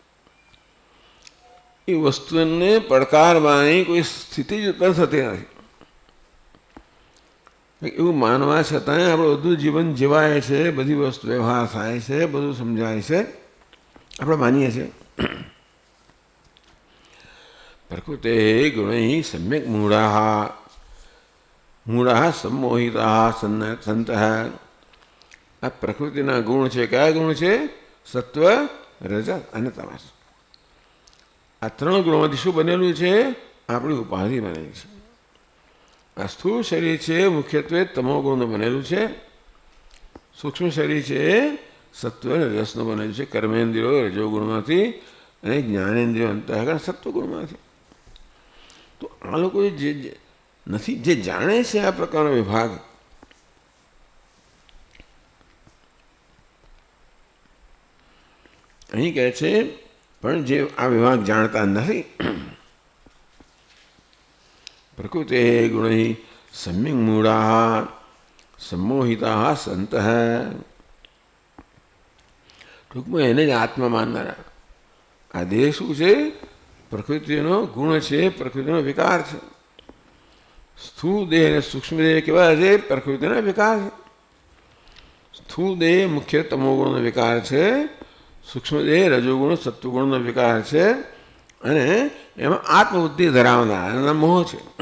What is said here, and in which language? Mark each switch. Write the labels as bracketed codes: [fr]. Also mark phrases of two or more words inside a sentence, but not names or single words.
[gu] એ વસ્તુને પડકારવાની કોઈ સ્થિતિ જ ઉત્પન્ન થતી નથી. એવું માનવા છતાંય આપણે બધું જીવન જીવાય છે, બધી વસ્તુ વ્યવહાર થાય છે, બધું સમજાય છે, આપણે માનીએ છીએ. [sa] પ્રકૃતે ગુણૈ સમ્યક મૂઢા મૂઢા सम्मोहिताः सन्तः. [gu] આ પ્રકૃતિના ગુણ છે. કયા ગુણ છે? સત્વ, રજ અને તમસ. આ ત્રણ ગુણોમાંથી શું બનેલું છે? આપણી ઉપાધિ બનેલી છે. આ સ્થૂળ શરીર છે મુખ્યત્વે તમોગુણનું બનેલું છે. સૂક્ષ્મ શરીર છે સત્વ અને રસનું બનેલું છે. કર્મેન્દ્રિયો રજોગુણમાંથી અને જ્ઞાનેન્દ્રિયો અંતઃકરણ સત્વગુણમાંથી. તો આ લોકો જે નથી, જે જાણે છે આ પ્રકારનો વિભાગ, અહીં કહે છે પણ જે આ વિભાગ જાણતા નથી. [sa] प्रकृते गुणैः सम्यक् मूढाः सम्मोहिताः सन्तः. [gu] ટૂંકમાં એને જ આત્મા માનનારા. આ દેહ શું છે? પ્રકૃતિનો ગુણ છે, પ્રકૃતિનો વિકાર છે. સ્થૂળ દેહ અને સૂક્ષ્મ દેહ કેવા છે? પ્રકૃતિના વિકાર છે. સ્થૂળ દેહ મુખ્ય તમોગુણનો વિકાર છે, સૂક્ષ્મ દેહ રજોગુણ સત્વગુણનો વિકાર છે, અને એમાં આત્મબુદ્ધિ ધરાવનાર એના મોહ છે.